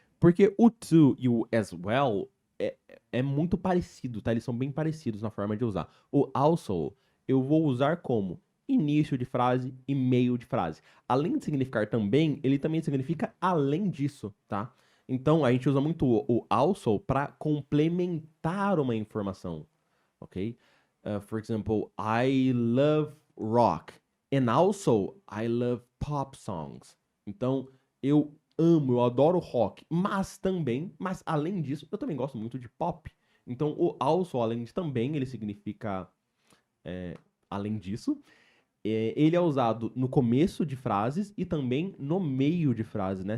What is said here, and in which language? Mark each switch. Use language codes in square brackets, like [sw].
[pt] Porque o to e o as well é muito parecido, tá? Eles são bem parecidos na forma de usar. O also eu vou usar como início de frase e meio de frase. Além de significar também, ele também significa além disso, tá? Então a gente usa muito o also para complementar uma informação, ok? [en] For example, I love rock and also I love pop songs. [pt] Então eu amo, eu adoro rock, mas além disso, eu também gosto muito de pop. Então o also, além de também, ele significa além disso. Ele é usado no começo de frases e também no meio de frases, né?